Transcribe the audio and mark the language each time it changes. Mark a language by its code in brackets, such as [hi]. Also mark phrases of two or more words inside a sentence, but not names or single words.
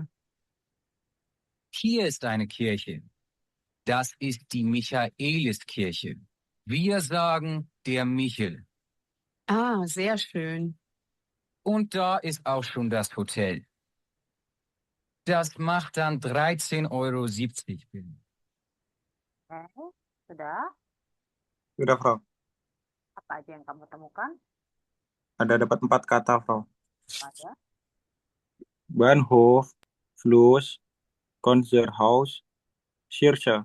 [de] Hier ist eine Kirche. Das ist die Michaeliskirche. Wir sagen der Michel. ah, sehr schön. Und da ist auch schon das Hotel. Das macht dann 13,70 €. [id] Oke, sudah. Udah, Bro. Apa aja yang kamu temukan? Ada dapat 4 kata, Bro. Ada. [de] Bahnhof, Fluss, Konzerthaus, Kirche.